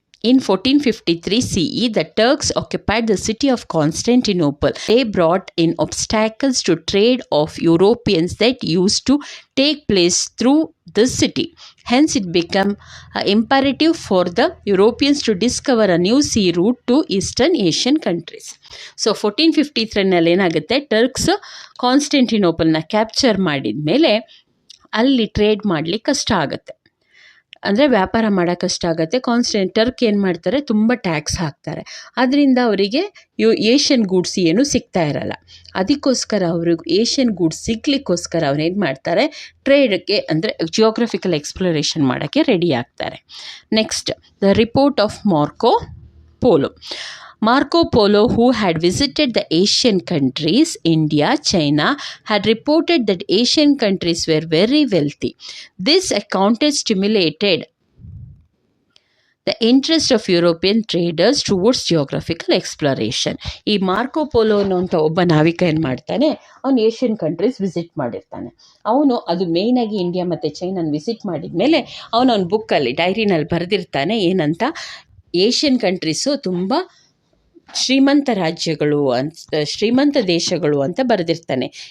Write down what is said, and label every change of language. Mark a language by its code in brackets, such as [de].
[en] In 1453 CE, the Turks occupied the city of Constantinople. They brought in obstacles to trade of Europeans that used to take place through this city. Hence, it became imperative for the Europeans to discover a new sea route to Eastern Asian countries. [kn] So, 1453ನಲ್ಲಿ ಏನಾಗುತ್ತೆ, Turks ಕಾನ್ಸ್ಟಂಟಿನೋಪಲ್ನ capture ಮಾಡಿದ ಮೇಲೆ ಅಲ್ಲಿ trade ಮಾಡಲಿಕ್ಕೆ ಕಷ್ಟ ಆಗುತ್ತೆ, ಅಂದರೆ ವ್ಯಾಪಾರ ಮಾಡೋಕ್ಕೆ ಕಷ್ಟ ಆಗುತ್ತೆ. ಟರ್ಕ್ ಏನು ಮಾಡ್ತಾರೆ, ತುಂಬ ಟ್ಯಾಕ್ಸ್ ಹಾಕ್ತಾರೆ. ಅದರಿಂದ ಅವರಿಗೆ ಏಷ್ಯನ್ ಗೂಡ್ಸ್ ಏನು ಸಿಗ್ತಾ ಇರಲ್ಲ. ಅದಕ್ಕೋಸ್ಕರ ಅವ್ರಿಗೆ ಏಷ್ಯನ್ ಗೂಡ್ಸ್ ಸಿಗ್ಲಿಕ್ಕೋಸ್ಕರ ಅವ್ರು ಏನು ಮಾಡ್ತಾರೆ, ಟ್ರೇಡ್ಗೆ ಅಂದರೆ ಜಿಯೋಗ್ರಫಿಕಲ್ ಎಕ್ಸ್ಪ್ಲೋರೇಷನ್ ಮಾಡೋಕ್ಕೆ ರೆಡಿ ಆಗ್ತಾರೆ. [en] Next, the report of Marco Polo. Marco Polo, who had visited the Asian countries, India, China, had reported that Asian countries were very wealthy. This account stimulated the interest of European traders towards geographical exploration. [kn] ಈ Marco polo ಅನ್ನೋಂಥ ಒಬ್ಬ ನಾವಿಕ ಏನು ಮಾಡ್ತಾನೆ, ಅವನು Asian countries visit ಮಾಡಿರ್ತಾನೆ. ಅವನು ಅದು ಮೇಯ್ನಾಗಿ ಇಂಡಿಯಾ ಮತ್ತು ಚೈನಾನ ವಿಸಿಟ್ ಮಾಡಿದ ಮೇಲೆ ಅವನ ಬುಕ್ಕಲ್ಲಿ, ಡೈರಿನಲ್ಲಿ ಬರೆದಿರ್ತಾನೆ ಏನಂತ, ಏಷ್ಯನ್ ಕಂಟ್ರೀಸು ತುಂಬ ಶ್ರೀಮಂತ ರಾಜ್ಯಗಳು ಶ್ರೀಮಂತ ದೇಶಗಳು ಅಂತ ಬರೆದಿರ್ತಾನೆ.